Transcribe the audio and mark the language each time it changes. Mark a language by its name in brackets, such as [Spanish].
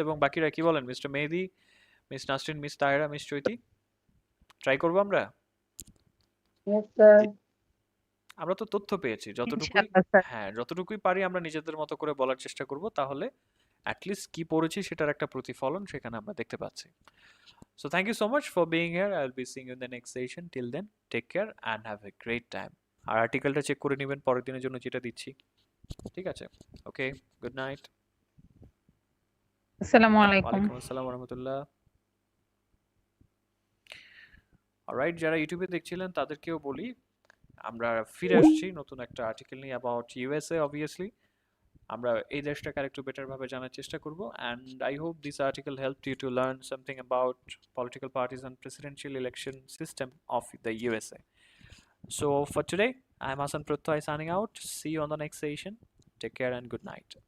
[Bangla] এবং বাকিরা কি বলেন, মিস্টার মেহেদি, miss Nasrin, miss Tahera, miss চৈতি, ট্রাই করবো আমরা? [English] Yes, sir. [Bangla] আমরা তো তথ্য পেয়েছি যতটুকুই, ইনশাআল্লাহ স্যার। হ্যাঁ যতটুকুই পারি আমরা নিজেদের মতো করে বলার চেষ্টা করব, তাহলে অ্যাটলিস্ট কি পড়েছি সেটার একটা প্রতিফলন সেখানে আমরা দেখতে পাচ্ছি। [English] So thank you so much for being here. I'll be seeing you in the next session. Till then, take care and have a great time. [Bangla] আর আর্টিকেলটা check করে নেবেন পরের দিনের জন্য যেটা দিচ্ছি, ঠিক আছে? [English] Okay, good night. [Arabic] আসসালামু আলাইকুম। ওয়ালাইকুম আসসালাম ওয়া রাহমাতুল্লাহ। [Bangla] অলরাইট, যারা ইউটিউবে দেখছিলেন তাদেরকেও বলি, আমরা ফিরে আসছি নতুন একটা আর্টিকেল নিয়ে অ্যাবাউট ইউএসএ। অবভিয়াসলি আমরা এই দেশটাকে আরেকটু বেটার ভাবে জানার চেষ্টা করব, [English] And I hope this article helped you to learn something about political parties and presidential election system of the USA. So for today, I'm Hasan Prottoy signing out. See you on the next session. Take care and good night.